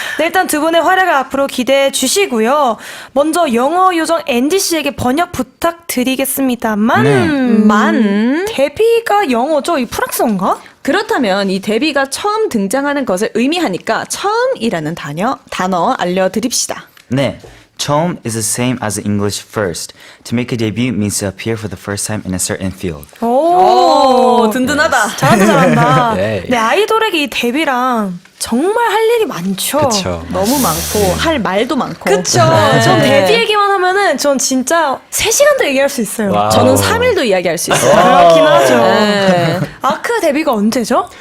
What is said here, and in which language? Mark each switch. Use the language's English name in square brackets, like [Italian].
[Korean] 네, 일단 두 분의 활약을 앞으로 기대해 주시고요. 먼저 영어 요정 앤디 씨에게 번역 부탁드리겠습니다.만 만 데뷔가 영어죠? 이 프랑스어인가? 그렇다면 이 데뷔가 처음 등장하는 것을 의미하니까 처음이라는 단어 알려드립시다. 네. [English] 처음 is the same as English first. To make a debut means to appear for the first time in a certain field. [Korean] 오, 든든하다. 잘한다, 잘한다. 네. 네, 아이돌에게 이 데뷔랑 정말 할 일이 많죠. 그쵸. 너무 많고 할 말도 많고. 그쵸. 전 데뷔 얘기만 하면은 전 진짜 3시간도 얘기할 수 있어요. 와우. 저는 3일도 이야기할 수 있어요. 그렇긴 하죠. 네. 아크 데뷔가 언제죠?